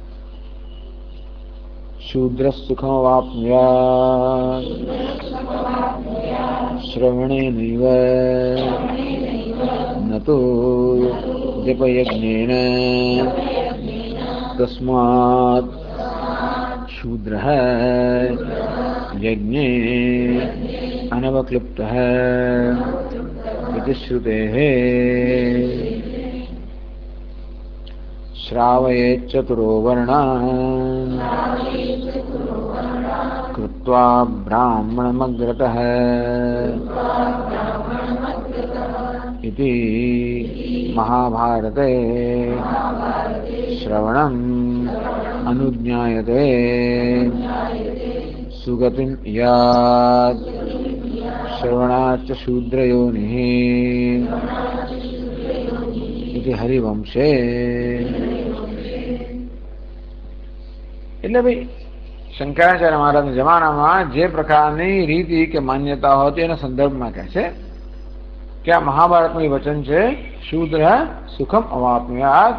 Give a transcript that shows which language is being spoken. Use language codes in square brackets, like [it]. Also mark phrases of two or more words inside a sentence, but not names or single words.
[sa] શૂદ્ર સુખમ વાપ્નુયાત શ્રવણેનૈવ નતો જપયજ્ઞેન તસ્માત શૂદ્રઃ યજ્ઞે અનવક્લિપ્તઃ इति श्रुतेः. श्रावयेत् चतुरो वर्णान् कृत्वा ब्राह्मणमग्रतः इति महाभारते श्रवणम् अनुज्ञायते सुगतिं यात् श्रवणाच्च शूद्रयोनिः इति हरिवंशे. [gu] એટલે ભાઈ શંકરાચાર્ય મહારાજના જમાનામાં જે પ્રકારની રીતિ કે માન્યતા હતી એના સંદર્ભમાં કહે છે કે આ મહાભારતનું વચન છે, [sa] શૂદ્ર સુખમ અવાપ્નુયાત.